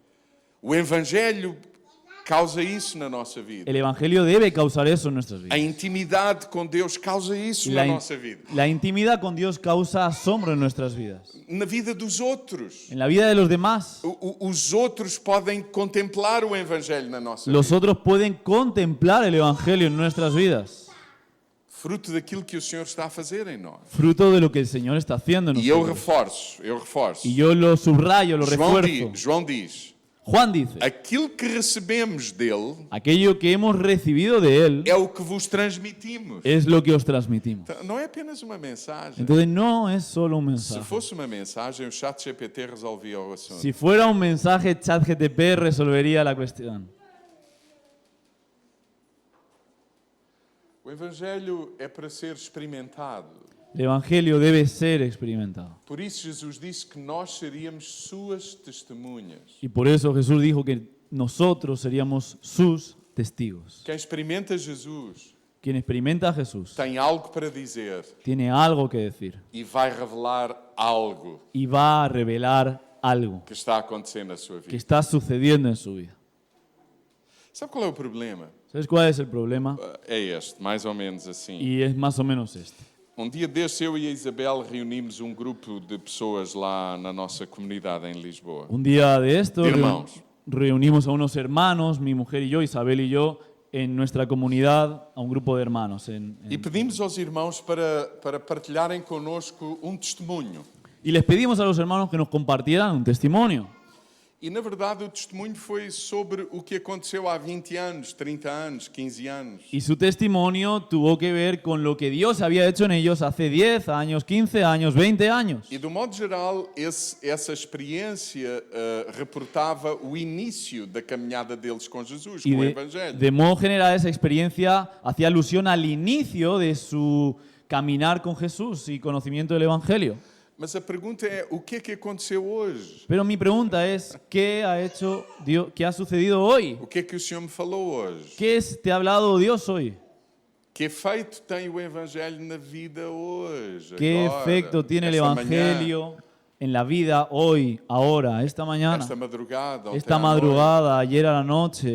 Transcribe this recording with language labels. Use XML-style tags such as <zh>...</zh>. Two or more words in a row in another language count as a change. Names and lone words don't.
<pt>O Evangelho causa isso na nossa vida.</pt> <es>El Evangelio debe causar eso en nuestras</es> <pt>A</pt> <es>vidas.</es> <pt>intimidade com Deus causa isso</pt> <es>La,</es> <pt>na</pt> <es>in-</es> <pt>nossa vida.</pt> <es>la intimidad con Dios causa asombro en nuestras vidas.</es> <pt>Na vida dos outros.</pt> <es>En la vida de los demás,</es> <pt>Os outros podem contemplar o Evangelho na nossa</pt> <es>los</es> <pt>vida.</pt> <es>otros pueden contemplar el Evangelio en nuestras vidas.</es> <pt>Fruto daquilo que o Senhor está a fazer em nós.</pt> <es>Fruto de lo que el Señor está haciendo en</es> <pt>E eu</pt> <es>nosotros.</es> <pt>reforço.</pt> <es>Y yo lo subrayo, lo</es> <pt>João</pt> <es>refuerzo.</es> <pt>João diz,</pt> <es>Juan dice,</es> <pt>aquilo que recebemos dele</pt> <es>aquello que hemos recibido de él</es> <pt>é o que vos transmitimos.</pt> <es>es lo que os transmitimos.</es> <pt>Então, não é apenas uma mensagem.</pt> <es>Entonces no es solo un</es> <pt>Se</pt> <es>mensaje.</es> <pt>fosse uma mensagem, o chat GPT resolvia o assunto.</pt> <es>Si fuera un mensaje, ChatGPT resolvería la cuestión.</es> <pt>O Evangelho é para ser experimentado.</pt> <es>El Evangelio debe ser experimentado.</es> <pt>Por isso Jesus disse que nós seríamos suas testemunhas.</pt> <es>Y por eso Jesús dijo que nosotros seríamos sus testigos.</es> <pt>Quem experimenta Jesus</pt> <es>Quien experimenta a Jesús</es> <pt>tem algo para dizer</pt> <es>tiene algo que decir</es> <pt>e vai revelar algo</pt> <es>y va a revelar algo</es> <pt>que está acontecendo na sua</pt> <es>que</es> <pt>vida.</pt> <es>está sucediendo en su vida.</es> <pt>Sabe qual é o problema?</pt> <es>¿Sabes cuál es el problema?</es> <pt>É este, mais ou menos assim.</pt> <es>Y es más o menos este.</es> <pt>Dia deste, eu e a Isabel reunimos grupo de pessoas lá na nossa comunidade em Lisboa.</pt> <es>Un día de esto De hermanos. reunimos a unos hermanos, mi mujer y yo, Isabel y yo, en nuestra comunidad, a un grupo de hermanos.</es> <pt>E pedimos aos irmãos para partilharem connosco testemunho.</pt> <es>Y les pedimos a los hermanos que nos compartieran un testimonio.</es> <pt>E, na verdade, o testemunho foi sobre o que aconteceu há 20 anos, 30 anos, 15 anos.</pt> <es>Y su testimonio tuvo que ver con lo que Dios había hecho en ellos hace 10 años, 15 años, 20 años.</es> <pt>E, do modo geral, essa experiência reportava o início da caminhada deles com Jesus,</pt> <es>Y</es> <pt>com o Evangelho.</pt> <es>de modo general esa experiencia hacía alusión al inicio de su caminar con Jesús y conocimiento del Evangelio.</es> <pt>Mas a pergunta é, o que aconteceu hoje?</pt> <es>Pero mi pregunta es, ¿qué ha hecho Dios, qué ha sucedido hoy?</es> <pt>O que o Senhor me falou hoje?</pt> <es>Te ha hablado Dios hoy?</es> <pt>Que efeito tem o Evangelho na vida hoje?</pt> <es>¿Qué</es> <pt>agora,</pt> <es>efecto tiene el</es> <pt>esta manhã,</pt> <es>Evangelio en la vida hoy, ahora, esta mañana,</es> <pt>esta madrugada, ontem</pt> <es>esta</es> <pt>à</pt> <es>madrugada, ayer a la noche,</es>